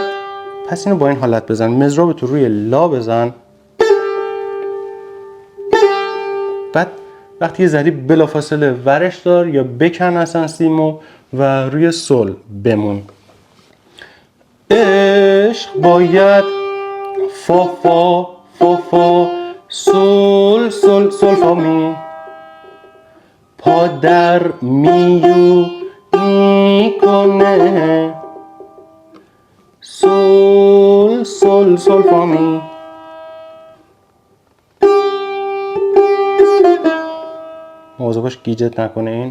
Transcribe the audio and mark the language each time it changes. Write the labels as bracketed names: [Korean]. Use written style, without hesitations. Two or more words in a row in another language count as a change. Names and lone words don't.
[Persian] پس اینو با این حالت بزن، مضراب تو روی لا بزن، بعد وقتی یه زدی بلافاصله ورش دار یا بکن اصلا سیمو و روی سول بمون. عشق باید فا فا فا فا سول سول سول فا می، پادر میو میکنه، سول سول سول فا می. مواظب باش گیجت نکنه این.